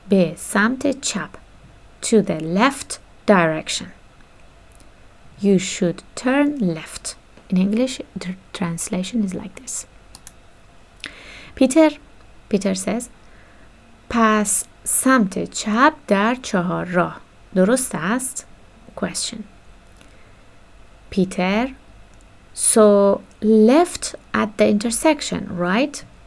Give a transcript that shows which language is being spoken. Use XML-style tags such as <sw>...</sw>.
<fa>به سمت چپ,</fa> <en>to the left direction. You should turn left. In English, the translation is like this. Peter says,</en> <fa>پس سمت چپ در چهارراه درست است?</fa> <en>Question. Peter, so left at the intersection, right?</en>